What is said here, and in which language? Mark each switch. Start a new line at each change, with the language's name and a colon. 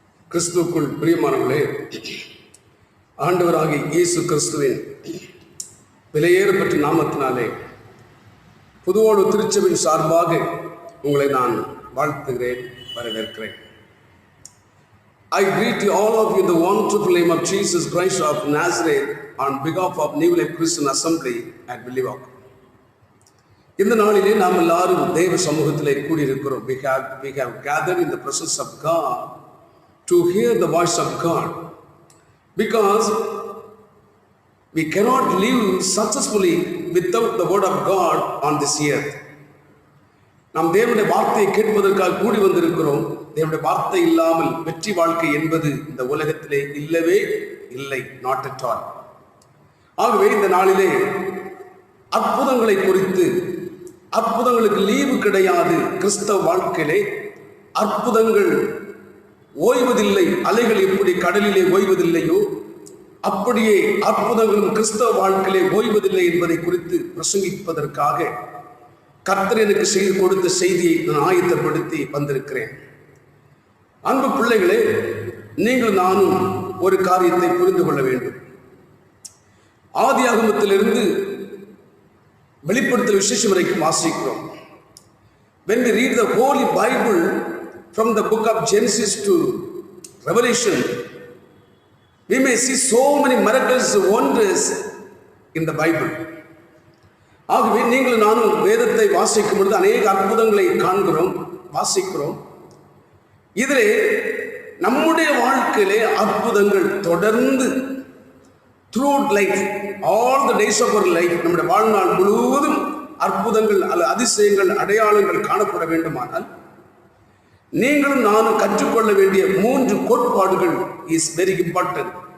Tamil: கிறிஸ்துவுக்குள் பிரியமானவர்களே, ஆண்டவராகிய இயேசு கிறிஸ்துவின் விலையேறப்பட்ட நாமத்தினாலே புதுவோடு திருச்சபையின் சார்பாக உங்களை நான் வாழ்த்துகிறேன், வரவேற்கிறேன்.
English: I greet you all of you in the wonderful name of Jesus Christ of Nazareth on behalf of New Life Christian Assembly at Williwack.
Tamil: இந்த நாளிலே நாம் எல்லாரும் தேவ சமூகத்திலே கூடியிருக்கிறோம்.
English: We have gathered in the presence of God to hear the voice of God, because we cannot live successfully without the word of God on this earth.
Tamil: நாம் தேவனுடைய வார்த்தையை கேட்பதற்காக கூடி வந்திருக்கிறோம். தேவனுடைய வார்த்தை இல்லாமல் வெற்றி வாழ்க்கை என்பது இந்த உலகத்திலே இல்லவே இல்லை,
English: not at all.
Tamil: ஆகவே இந்த நாளிலே அற்புதங்களை குறித்து, அற்புதங்களுக்கு லீவு கிடையாது. கிறிஸ்தவ வாழ்க்கையிலே அற்புதங்கள் ஓய்வதில்லை. அலைகள் எப்படி கடலிலே ஓய்வதில்லையோ அப்படியே அற்புதங்களும் கிறிஸ்தவ வாழ்க்கையிலே ஓய்வதில்லை என்பதை குறித்து பிரசங்கிப்பதற்காக கர்த்தர் எனக்கு செய்து கொடுத்த செய்தியை நான் ஆயத்தப்படுத்தி வந்திருக்கிறேன். அன்பு பிள்ளைகளே, நீங்கள் நானும் ஒரு காரியத்தை புரிந்து கொள்ள வேண்டும். ஆதியாகமத்திலிருந்து வெளிப்படுத்தல் விசேஷம் வரைக்கும் வாசிக்கிறோம்.
English: When we read the Holy Bible from the book of Genesis to Revelation, we may see so many miracles and wonders in the Bible.
Tamil: ஆகவே நீங்கள் நானும் வேதத்தை வாசிக்கும் பொழுது அநேக அற்புதங்களை காண்கிறோம், வாசிக்கிறோம். இதிலே நம்முடைய வாழ்க்கையிலே அற்புதங்கள் தொடர்ந்து
English: throughout life, all the days of our life,
Tamil: நம்முடைய வாழ்நாள் முழுவதும் அற்புதங்கள் அல்ல அதிசயங்கள் அடையாளங்கள் காணப்பட வேண்டுமானால் நீங்களும் நானும் கற்றுக்கொள்ள வேண்டிய 3 கோட்பாடுகள்
English: Is very important.